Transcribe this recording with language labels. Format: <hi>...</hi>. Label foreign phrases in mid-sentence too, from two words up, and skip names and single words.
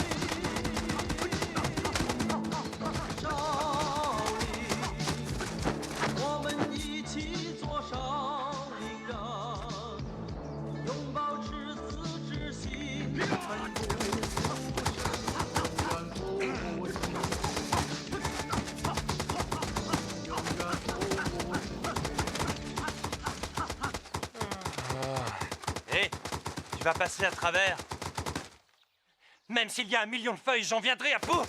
<zh>少林，我们一起做上林人，永保赤子之心，奋不顾身，永远不息。</zh> <fr>Hé, tu vas passer à travers. Même s'il y a 1 million de feuilles, j'en viendrai à bout.</fr>